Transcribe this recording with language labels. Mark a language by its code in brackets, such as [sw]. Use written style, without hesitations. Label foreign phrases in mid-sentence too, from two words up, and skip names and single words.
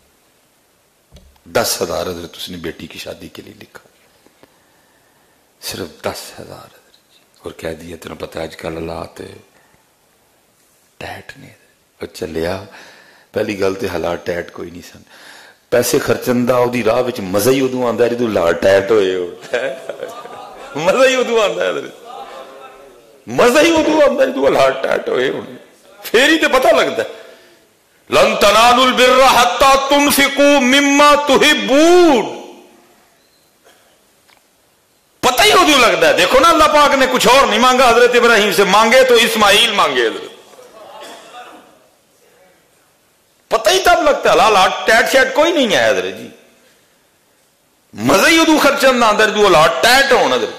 [ur] 10,000 حضرت اس نے بیٹی کی شادی کے لیے لکھا، صرف 10,000 حضرت جی. اور کہہ دیا تمہیں پتہ آج کل حالات ٹیٹ نے. [pa] اور چلیا پہلی گل تے حالات ٹیٹ کوئی نہیں سن. پیسے خرچن دا دی راہ وچ مزہ ہی ادو آندا ہے جدوں حالات ٹیٹ ہوئے ہو. مزہ ہی ادو آندا ہے حضرت، مزہ ہی ادو آندا ہے جدوں حالات ٹیٹ ہوئے ہونے. پھر ہی تے پتہ لگتا ہے [ar] لن تنالوا البر حتى تنفقوا مما تحبون. [pa] پتہ ہی ادو لگتا ہے. [ur] دیکھو نا اللہ پاک نے کچھ اور نہیں مانگا حضرت ابراہیم سے، مانگے تو اسماعیل مانگے حضرت. پتہ ہی تب لگتا ہے حالات ٹیٹ شیٹ کوئی نہیں ہے حضرت جی. [pa] مزہ ہی ادو خرچن نہ اندر جو حالات ٹیٹ ہون حضرت.